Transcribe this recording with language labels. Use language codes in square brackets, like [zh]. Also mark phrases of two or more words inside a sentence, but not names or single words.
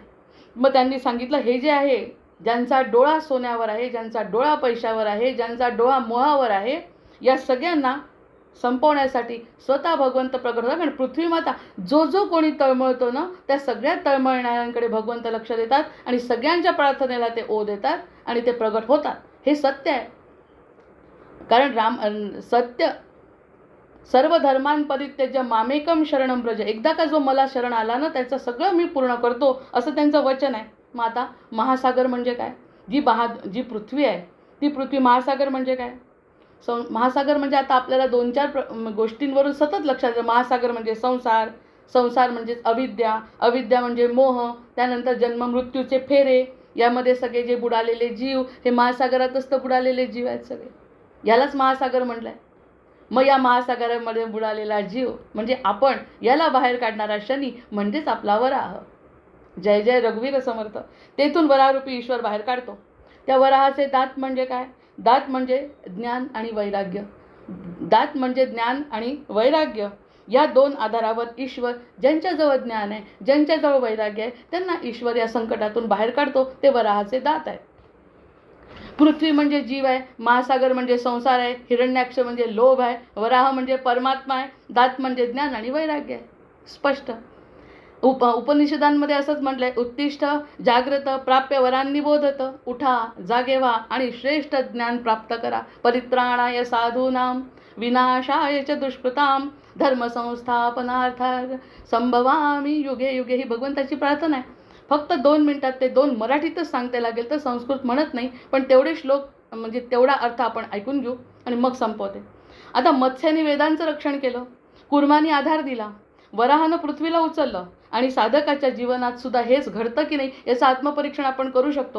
[mr] मग त्यांनी सांगितलं हे जे आहे, ज्यांचा डोळा सोन्यावर आहे, ज्यांचा डोळा पैशावर आहे, ज्यांचा डोळा मोहावर आहे, या सगळ्यांना संपवण्यासाठी स्वतः भगवंत प्रगट होतात. आणि पृथ्वी माता जो कोणी तळमळतो ना, त्या सगळ्या तळमळणाऱ्यांकडे भगवंत लक्ष देतात आणि सगळ्यांच्या प्रार्थनेला ते ओ देतात आणि ते प्रगट होतात. हे सत्य आहे. कारण सत्य [sa] सर्व धर्मां परित्यज्य मामेकम शरणं व्रज. [mr] एकदा का जो मला शरण आला ना, त्याचं सगळं मी पूर्ण करतो, असं त्यांचं वचन आहे. मग आता महासागर म्हणजे काय? जी पृथ्वी आहे ती पृथ्वी. महासागर म्हणजे काय? महासागर म्हणजे आता आपल्याला 2-4 गोष्टींवरून सतत लक्षात येतं. महासागर म्हणजे संसार म्हणजे अविद्या म्हणजे मोह, त्यानंतर जन्म मृत्यूचे फेरे, यामध्ये सगळे जे बुडालेले जीव, हे महासागरातच तर बुडालेले जीव आहेत सगळे. यालाच महासागर म्हटलंय. मग या महासागरामध्ये बुडालेला जीव म्हणजे आपण, याला बाहेर काढणारा शनी म्हणजेच आपला वराह. जय जय रघुवीर समर्थ. तेथून वराहरूपी ईश्वर बाहेर काढतो. त्या वराहाचे दात म्हणजे काय? दात म्हणजे ज्ञान आणि वैराग्य. दात म्हणजे ज्ञान आणि वैराग्य. या 2 आधारावर ईश्वर, ज्यांच्याजवळ ज्ञान आहे, ज्यांच्याजवळ वैराग्य आहे, त्यांना ईश्वर या संकटातून बाहेर काढतो. ते वराहाचे दात आहे. पृथ्वी म्हणजे जीव आहे, महासागर म्हणजे संसार आहे, हिरण्याक्ष म्हणजे लोभ आहे, वराह म्हणजे परमात्मा आहे, दात म्हणजे ज्ञान आणि वैराग्य आहे. स्पष्ट. उपनिषदांमध्ये असंच म्हटलंय, [sa] उत्तिष्ठ जाग्रत प्राप्य वरांनी बोधत. [mr] उठा, जागे व्हा आणि श्रेष्ठ ज्ञान प्राप्त करा. [sa] परित्राणाय साधूनां विनाशाय च दुष्कृतां धर्मसंस्थापनार्थाय संभवामी युगे युगे. [mr] ही भगवंताची प्रार्थना आहे. फक्त 2 मिनिटात ते 2 मराठीतच सांगता लागेल, तर संस्कृत म्हणत नाही, पण तेवढे श्लोक म्हणजे तेवढा अर्थ आपण ऐकून घेऊ आणि मग संपवते. आता मत्स्याने वेदांचं रक्षण केलं, कुर्माने आधार दिला, वराहानं पृथ्वीला उचललं आणि साधकाच्या जीवनात सुद्धा हेच घडतं की नाही याचं आत्मपरीक्षण आपण करू शकतो.